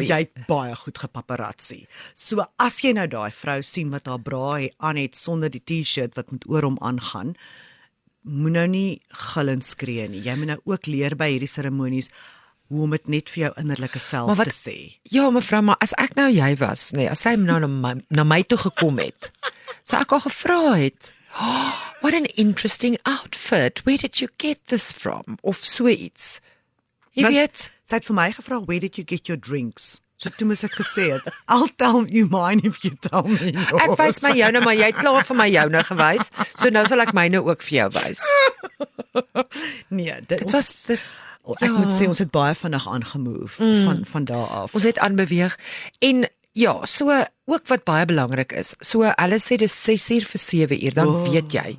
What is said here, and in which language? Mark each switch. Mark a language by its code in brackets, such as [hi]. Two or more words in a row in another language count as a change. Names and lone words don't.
[af] Jy het baie goed gepaparazzi. So as jy nou daai vrou sien wat haar bra aan het sonder die T-shirt wat met oor hom aangaan, moet nou nie gil en skree nie. Jy moet nou ook leer by hierdie seremonies hoe om dit net vir jou innerlike self te sê. Ja, mevrou, maar as ek nou jy was, nee, as sy nou na my toe gekom het, sou ek al gevra het, [en] "Oh, what an interesting outfit. Where did you get this from?" [af] Of so iets. Jy Want weet, sy het vir my gevra, [en] "Where did you get your drinks?" [af] So toe moes ek gesê het, [en] "I'll tell you mine if you tell me yours." [af] ek wys my joune, maar jy het klaar vir my joune gewys, so nou sal ek myne ook vir jou wys. Nee, Dit was dit, ek moet sê ons het baie vinnig aangemove van daar af. ons het aanbeweeg en ja, so ook wat baie belangrik is. So hulle sê dis 6:00 vir 7:00, dan weet jy.